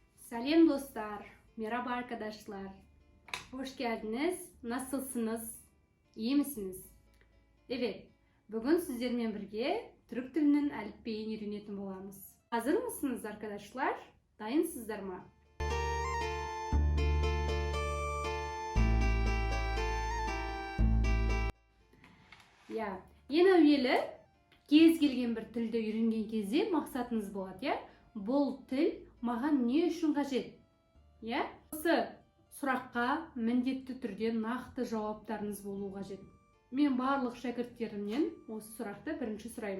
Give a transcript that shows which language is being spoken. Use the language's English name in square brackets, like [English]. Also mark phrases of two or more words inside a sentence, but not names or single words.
[Turkish] Selam dostlar, merhaba arkadaşlar. Hoş geldiniz. Nasılsınız? İyi misiniz? Evet, bugün sizlerle birge Türk dilinin [Kazakh] әліпбиін үйренетін боламыз. [Turkish] Hazır mısınız arkadaşlar? Dayınsızlar mı? Ya, [Kazakh] ең әуелі кез келген бір тілді үйренген кезде мақсатыңыз болады, ya. Бұл тіл маған не үшін қажет? Ya, осы сұраққа міндетті түрде нақты жауаптарыңыз болуы қажет. Мен барлық шәкірттерімнен осы сұрақты бірінші сұраймын.